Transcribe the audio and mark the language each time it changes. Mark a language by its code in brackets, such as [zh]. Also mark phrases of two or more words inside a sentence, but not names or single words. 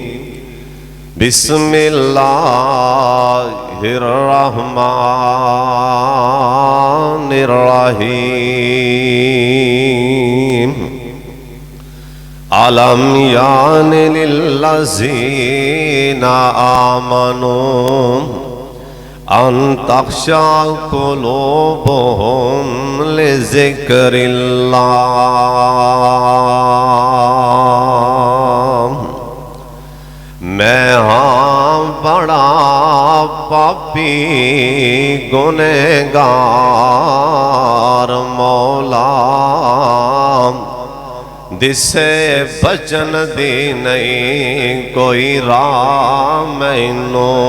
[ar] بسم الله الرحمن الرحيم. ألم يأن للذين آمنوا أن تخشع قلوبهم لذكر الله. [pa] میں ہاں بڑا پاپی گنہگار مولا، دسے بچن دی نہیں کوئی راہ مینوں.